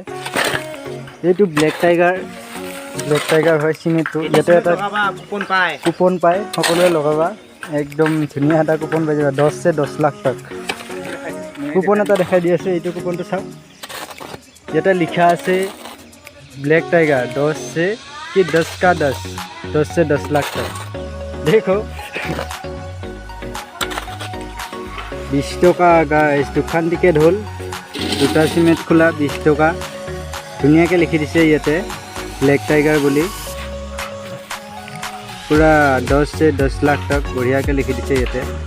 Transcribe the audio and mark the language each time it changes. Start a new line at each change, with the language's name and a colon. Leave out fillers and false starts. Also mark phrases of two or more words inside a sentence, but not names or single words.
Assamese: এইটো ব্লেক টাইগাৰ হয় চিমেণ্টটো। ইয়াতে এটা কুপন পায়, সকলোৱে লগাবা। একদম ধুনীয়া এটা কুপন পাই যাবা,
Hindi: 10 से 10 लाख तक।
Assamese: কুপন এটা দেখাই দি আছে, এইটো কুপনটো চাওক। ইয়াতে লিখা আছে ব্লেক টাইগাৰ
Hindi: 10 से 10 लाख तक।
Assamese: देखो 20 টকা গাইছ। দুখান টিকেট হ'ল, দুটা চিমেণ্ট খোলা 20 টকা। ধুনীয়াকৈ লিখি দিছে ইয়াতে ব্লেক টাইগাৰ বুলি, পুৰা
Hindi: 10 से 10 लाख तक
Assamese: বঢ়িয়াকৈ লিখি দিছে ইয়াতে।